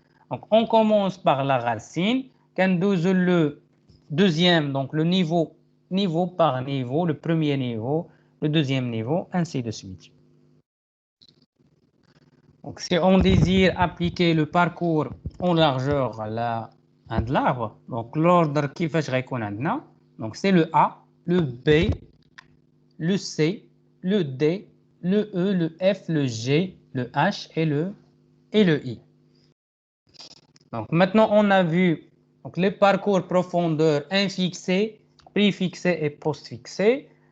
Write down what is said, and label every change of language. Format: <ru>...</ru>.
<fr>Donc, on commence par la racine.</fr> <ar>Kandouze</ar> <fr>le deuxième, donc le niveau par niveau, le premier niveau, le deuxième niveau, ainsi de suite. Donc, si on désire appliquer le parcours en largeur à عند l'arbre. Donc l'ordre</fr> <ar>كيفاش غيكون عندنا.</ar> <fr>Donc c'est le A, le B, le C, le D, le E, le F, le G, le H et le I. Donc maintenant on a vu donc, les parcours profondeur infixés, préfixés et postfixés.</fr>